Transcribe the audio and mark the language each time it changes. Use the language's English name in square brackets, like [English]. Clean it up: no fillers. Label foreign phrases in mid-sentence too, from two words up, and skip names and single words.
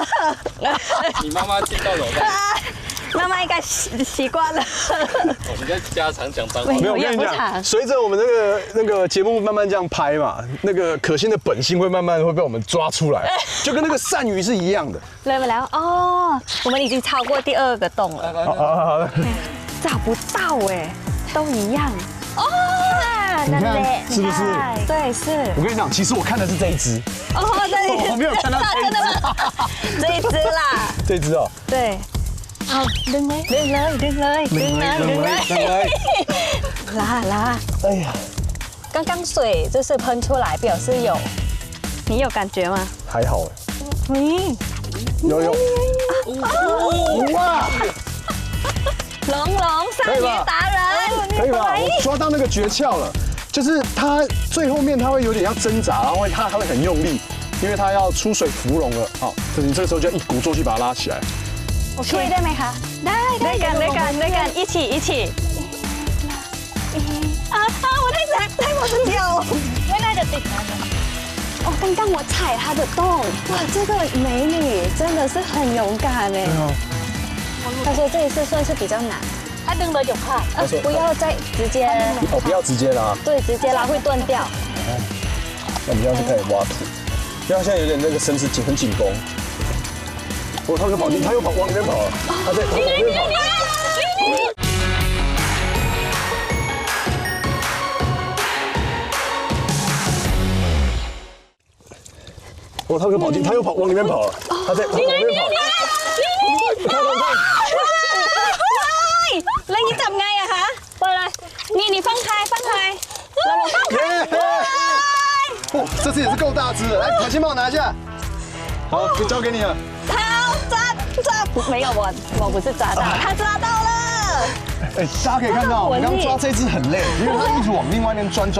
[Chinese] 你妈妈听到怎么办？妈妈应该习惯了。你在家常讲脏话。没有，我跟你讲，随着我们那个节目慢慢这样拍嘛，那个可心的本性会慢慢会被我们抓出来，就跟那个鳝鱼是一样的。 [Thai] เลยมาแล้ว [Chinese] 哦，我们已经超过第2个洞了。好，找不到哎，都一样。哦，你看是不是？对，是。我跟你讲，其实我看的是这一只。哦，我没有看到这一只。这一只啦。这一只哦。对。 [Thai] เอาดึงไหม ดึงเลย拉 [Chinese] 哎呀，刚刚水就是喷出来表示有你有感觉吗还好哎。有哇，龙鳝鱼达人可以吧？我抓到那个诀窍了，就是它最后面它会有点要挣扎，然后它会很用力，因为它要出水芙蓉了。好，你这个时候就要一鼓作气把它拉起来。 [Thai] ช่วยได้ไหมคะได้ด้วยกัน [Chinese] 一起我太我很久 [Thai] ไม่น่าจะติดนะ [Chinese] 哦刚刚我踩它的洞哇这个美女真的是很勇敢哎她说这一次算是比较难 [Thai] ถ้าดึงเลยเดี๋ยวขาด [Chinese] 不要再直接哦，不要直接拉。对直接拉会断掉那我们现在是开始挖土，因为它现在有点那个绳子很紧绷。哦，它又跑进，它又往里面跑了，它在往里面跑。哦，它又跑进，它又往里面跑了，它在往里面跑。看， [Thai] แล้วนี่จับไงอะคะเปิดเลยนี่放开เราลง [Chinese] 哦，这次也是够大只的，来，海星帮我拿一下。好，就交给你了。好抓没有我不是抓到他抓到了哎，大家可以看到，我们刚刚抓这只很累，因为它一直往另外一边钻。